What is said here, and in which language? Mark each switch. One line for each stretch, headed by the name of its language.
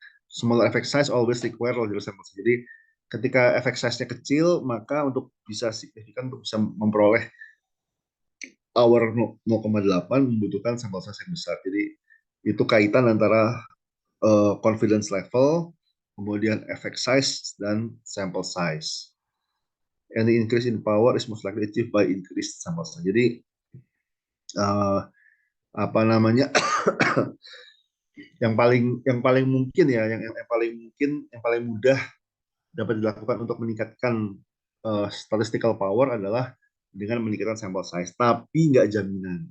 English: Small effect size always require larger sample.
Indonesian: Jadi ketika effect size-nya kecil, maka untuk bisa signifikan, untuk bisa memperoleh power 0,8 membutuhkan sampel size yang besar. Jadi itu kaitan antara confidence level, kemudian effect size, dan sample size.
English: Any increase in power is most likely achieved by increased sample size.
Indonesian: Jadi apa namanya yang paling mungkin ya, yang paling mudah dapat dilakukan untuk meningkatkan statistical power adalah dengan meningkatkan sample size, tapi nggak jaminan.